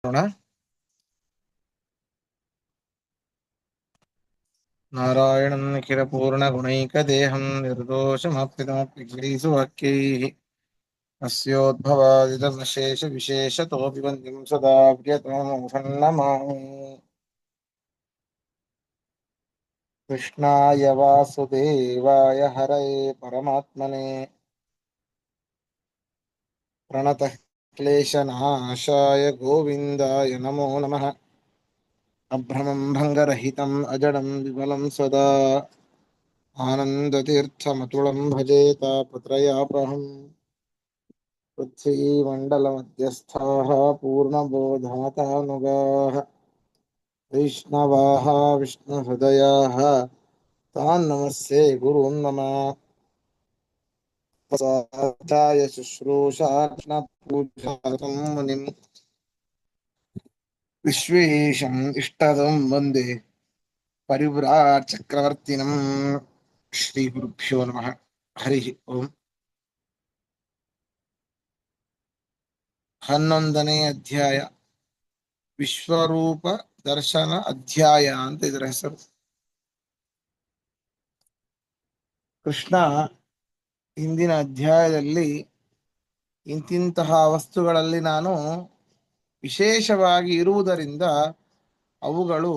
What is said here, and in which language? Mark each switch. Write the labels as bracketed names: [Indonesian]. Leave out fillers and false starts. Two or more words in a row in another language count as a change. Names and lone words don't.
[Sanskrit] ನಾರಾಯಣಂ ನಿಖಿಲಪೂರ್ಣಗುಣೈಕದೇಹಂ ನಿರ್ದೋಷಮಪ್ಯತಮಪ್ಯಗ್ರೀಸುವಾಕ್ಯೈಃ ಅಸ್ಯೋದ್ಭವಾದಿತಮಶೇಷವಿಶೇಷತೋऽಪಿ ವಂದ್ಯಂ ಸದಾ ಪ್ರಿಯತಮಮುಸನ್ನಮಾಮಿ ಕೃಷ್ಣಾಯ ವಾಸುದೇವಾಯ ಹರಯೇ ಪರಮಾತ್ಮನೇ ಪ್ರಣತಃ ಕ್ಲೇಶನಾಶಾಯ ಗೋವಿಂದಾಯ ನಮೋ ನಮಃ ಅಭ್ರಮಂ ಭಂಗರಹಿತಂ ಅಜಡಂ ವಿಮಲಂ ಸದಾ ಆನಂದತೀರ್ಥಮತುಳಂ ಭಜೆ ತಾಪತ್ರಯಾಪಹಂ पृथ्वीमण्डलमध्यस्थाः पूर्णबोधातानुगाः वैष्णवाः विष्णुहृदयाः तान् नमस्ये गुरून् मम स्वाध्याय शुश्रूषापूजातं मुनिम् विश्वेशम् इष्टदं वन्दे परिव्राट् चक्रवर्तिनम् श्रीगुरुभ्यो नमः हरिः ओम् [Kannada] 11ನೇ ಅಧ್ಯಾಯ ವಿಶ್ವರೂಪ ದರ್ಶನ ಅಧ್ಯಾಯ ಅಂತ ಇದರ ಹೆಸರು. ಕೃಷ್ಣ ಹಿಂದಿನ ಅಧ್ಯಾಯದಲ್ಲಿ ಇಂತಿಂತಹ ವಸ್ತುಗಳಲ್ಲಿ ನಾನು ವಿಶೇಷವಾಗಿ ಇರುವುದರಿಂದ ಅವುಗಳು